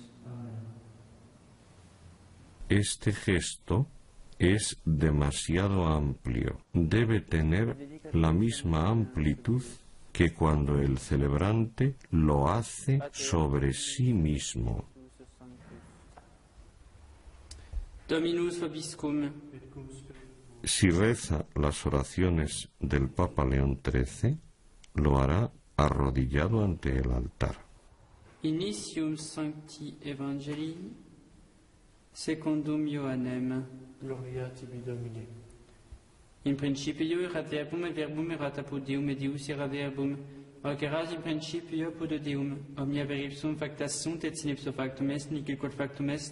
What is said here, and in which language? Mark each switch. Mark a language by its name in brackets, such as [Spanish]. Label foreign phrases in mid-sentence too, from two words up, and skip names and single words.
[Spanish] Este gesto es demasiado amplio. Debe tener la misma amplitud que cuando el celebrante lo hace sobre sí mismo. [Latin] Dominus vobiscum. [Spanish] Si reza las oraciones del Papa León XIII, lo hará arrodillado ante el altar. [Latin] Initium Sancti Evangelii secundum Ioannem. Gloria tibi, Domine. In principio erat verbum, et verbum erat apud Deum, et Deus erat verbum. Hoc erat in principio apud Deum. Omnia per ipsum factas sunt, et sin ipso factum est, nihil quod factum est.